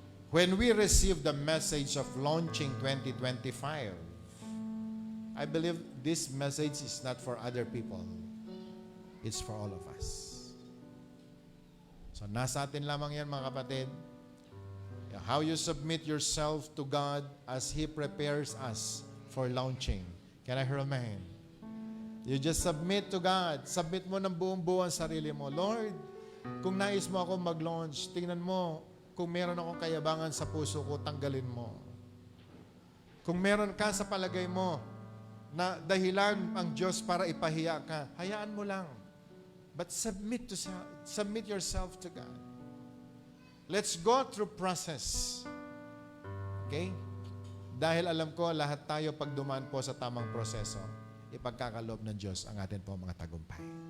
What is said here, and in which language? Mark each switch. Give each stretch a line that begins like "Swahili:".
English: When we receive the message of launching 2025, I believe this message is not for other people. It's for all of us.
Filipino: So nasa atin lamang yan mga kapatid.
English: How you submit yourself to God as He prepares us for launching. Can I hear amen? You just submit to God.
Filipino: Submit mo ng buong buo ang sarili mo. Lord, kung nais mo ako mag-launch, tingnan mo, kung meron akong kayabangan sa puso ko, tanggalin mo. Kung meron ka sa palagay mo na dahilan ang Diyos para ipahiya ka, hayaan mo lang.
English: But submit yourself to God. Let's go through process. Okay?
Filipino: Dahil alam ko, lahat tayo pag dumaan po sa tamang proseso, ipagkakaloob ng Diyos ang atin po mga tagumpay.